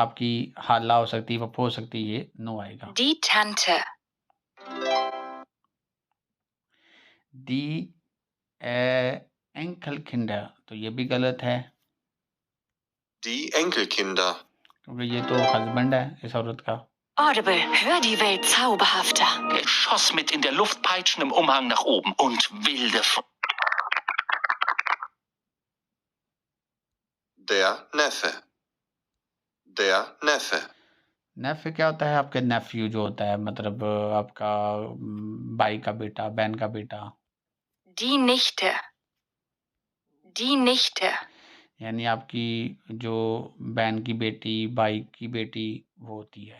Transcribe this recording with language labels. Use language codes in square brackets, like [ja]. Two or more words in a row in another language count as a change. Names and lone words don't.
[hi] आपकी हाला हो सकती है, पप्पो हो सकती है, ये नो आएगा। [de] Die Tante. die Enkelkinder, [hi] तो ये भी गलत है [de] Die Enkelkinder. [hi] क्योंकि ये तो हस्बैंड है इस औरत का। [de] Audible, hör die Welt zauberhafter. Geschoss mit in der Luft peitschendem Umhang nach oben und wilde Der Neffe. Der Neffe. [hi] नेफ्यू क्या होता है? आपके नेफ्यू जो होता है, मतलब आपका भाई का बेटा, बहन का बेटा, [de] Die Nichte. Die Nichte. [hi] यानी आपकी जो बहन की बेटी, भाई की बेटी, वो होती है।